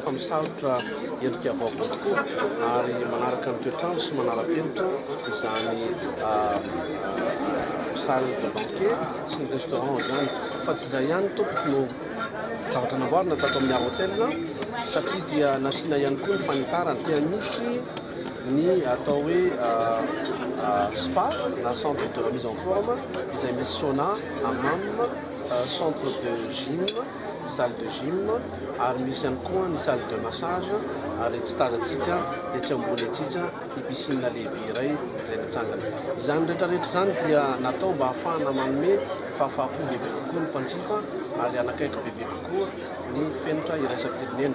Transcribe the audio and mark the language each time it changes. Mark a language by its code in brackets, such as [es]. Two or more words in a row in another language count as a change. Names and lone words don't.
[mg] Misalotra endrika vaovao tokoa ary manaraka ny toetrandro sy manara-penitra izany [fr] salle de banquet [mg] sy ny restaurant zany. Fa tsy izay ihany tompoko no zavatra namboarina tato amin'ny Arotel satria dia nasiana ihany koa ny fanitarana. Dia misy ny atao hoe spa na [fr] centre de remise en forme [mg] izay misy sauna, hammam, [fr] centre de gym, salle de gym [mg] ary misy ihany koa ny [fr] salle de massage [mg] ary tsy tazantsika etsy ambony atsika ny piscine lehibe iray izay mitsangana. Izany rehetrarehetra zany dia natao mba ahafahana manome fahafapo bebe kokoa ny mpanjifa ary anakaiky bebe kokoa ny ny fenitra iraisam-pirenena.